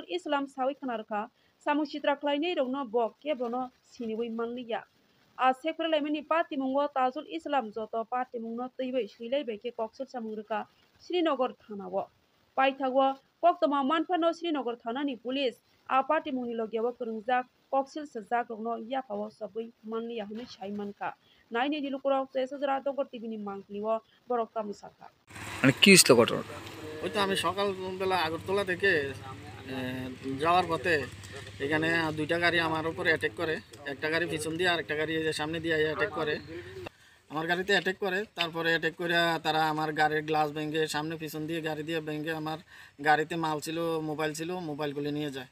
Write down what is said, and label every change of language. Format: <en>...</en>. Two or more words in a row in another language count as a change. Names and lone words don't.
<trp>Islam sawi khanarka samchitra khlaini rono bok kebrono siniwi mangniya a sekrelaimani pati mungo Tajul Islam joto pati mungno tuibai suilai baike koksur samungrka Srinagar thanao paithago koktoma manphano Srinagar thanani police a party mungni logiyawo kwrwngjak koksil sajak rokno yapao sabui mangniya hwnwi saimanka naini dilukurok Sesajra Dongor TV ni mangkliwo borok tamusaka</trp> <bn>মানে কি ছিল ঘটনা? ওই তো আমি সকালবেলা আগরতলা থেকে যাওয়ার পথে এখানে দুইটা গাড়ি আমার উপরে অ্যাটাক করে একটা গাড়ি পিছন দিয়ে আর একটা গাড়ি সামনে দিয়ে অ্যাটাক করে আমার গাড়িতে অ্যাটাক করে তারপরে অ্যাটাক করে তারা আমার গাড়ির গ্লাস ভেঙে সামনে পিছন দিয়ে গাড়ি দিয়ে ভেঙে আমার গাড়িতে মাল ছিল মোবাইলগুলি নিয়ে যায়।</bn>